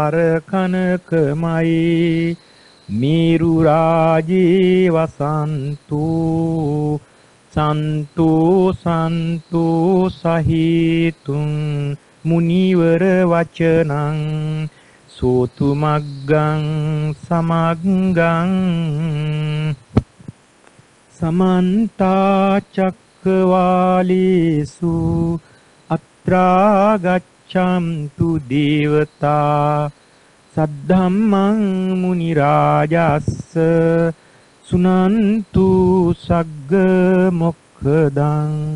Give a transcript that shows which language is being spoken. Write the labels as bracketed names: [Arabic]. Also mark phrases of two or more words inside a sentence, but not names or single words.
[Pali] වරකනකමයි මේරු රාජේ වසන්තු සන්තෝ සන්තෝ සහිතුං මුනිවර වචනං සෝතු මග්ගං සමග්ගං සමන්තා චක්කවාලේසු අත්‍රා ගච්ඡන්තු දේවතා සද්ධම්මං මුනි රාජස්ස සුනන්තු සග්ග මොක්ඛදං